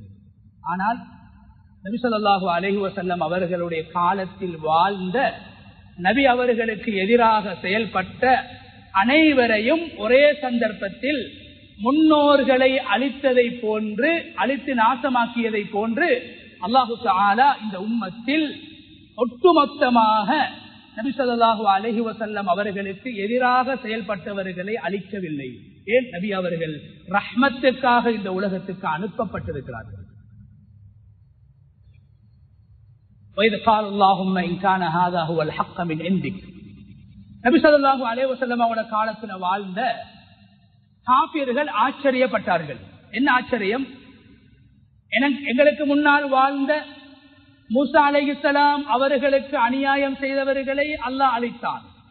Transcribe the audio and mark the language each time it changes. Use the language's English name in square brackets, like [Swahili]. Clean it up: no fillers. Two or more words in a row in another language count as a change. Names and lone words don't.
[Tamil] ஆனால் நபி [Arabic] صلى الله عليه وسلم [Tamil] அவர்களுடைய காலத்தில் வாழ்ந்த நபி அவர்களுக்கு எதிராக செயல்பட்ட அனைவரையும் ஒரே சந்தர்ப்பத்தில் முன்னோர்களை அழித்ததை போன்று, அழித்து நாசமாக்கியதை போன்று [Arabic] الله تعالى [Tamil] இந்த உம்மத்தில் ஒட்டுமொத்தமாக நபி [Arabic] صلى الله عليه وسلم [Tamil] அவர்களுக்கு எதிராக செயல்பட்டவர்களை அழிக்கவில்லை. ஏன்? நபி அவர்கள் ரஹ்மத்துக்காக இந்த உலகத்துக்கு அனுப்பப்பட்டிருக்கிறார்கள். [Arabic] وَإِذْ قَالَ اللَّهُمَّ إِنْ كَانَ هَذَا هُوَ الْحَقَّ مِنْ عِنْدِكَ [Tamil] நபி [Arabic] صلى الله عليه وسلم [Tamil] அவரோட காலத்துல வாழ்ந்த காஃபிர்கள் ஆச்சரியப்பட்டார்கள். என்ன ஆச்சரியம்? எங்களுக்கு முன்னால் வாழ்ந்த மூசா அலைஹிஸ்ஸலாம் அவர்களுக்கு அநியாயம் செய்தவர்களை அல்லாஹ் அழித்தான்.